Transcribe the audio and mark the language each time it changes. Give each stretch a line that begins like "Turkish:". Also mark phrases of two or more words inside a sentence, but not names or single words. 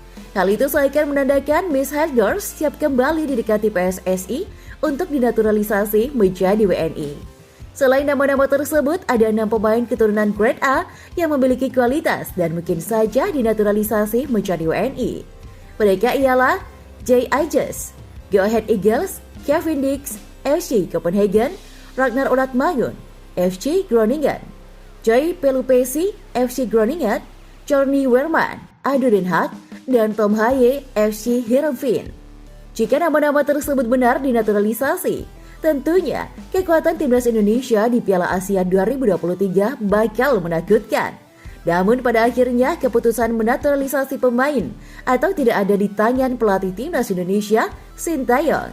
Indonesian: Hal itu seakan menandakan Miss Helgers siap kembali didekati PSSI untuk dinaturalisasi menjadi WNI. Selain nama-nama tersebut, ada 6 pemain keturunan grade A yang memiliki kualitas dan mungkin saja dinaturalisasi menjadi WNI. Mereka ialah Jay Aegis, Go Ahead Eagles, Kevin Dix, FC Copenhagen, Ragnar Oratmangun, FC Groningen, Joy Pelupesi, FC Groningen, Johnny Werman, ADO Den Haag, dan Tom Haye, FC Heerenveen. Jika nama-nama tersebut benar dinaturalisasi, tentunya kekuatan Timnas Indonesia di Piala Asia 2023 bakal menakutkan. Namun pada akhirnya keputusan menaturalisasi pemain atau tidak ada di tangan pelatih Timnas Indonesia, Sintayong.